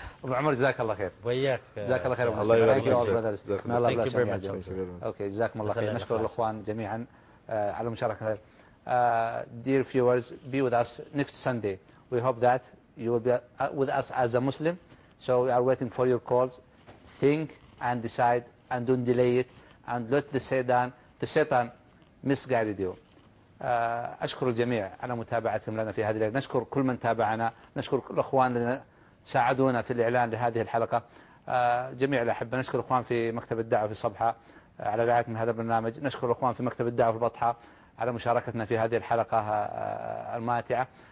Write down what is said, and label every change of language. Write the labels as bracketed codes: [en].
[ar] Abu Umar, جزاك الله خير. وياك. جزاك الله خير. الله يبارك فيك. الله [en] Thank you very much. [ar] Okay, جزاكم الله خير. نشكر الأخوان جميعا على المشاركة. [en] Dear viewers, be with us next Sunday. We hope that you will be with us as a Muslim. So we are waiting for your calls. Think and decide and don't delay it. And let the Satan misguide you. [ar] أشكر الجميع على متابعتهم لنا في هذه الليلة. نشكر كل من تابعنا. نشكر الأخوان الذين ساعدونا في الإعلان لهذه الحلقة. جميع الأحبة. نشكر الأخوان في مكتب الدعوة في صبحة على رعاية من هذا البرنامج. نشكر الأخوان في مكتب الدعوة في البطحة على مشاركتنا في هذه الحلقة الماتعة.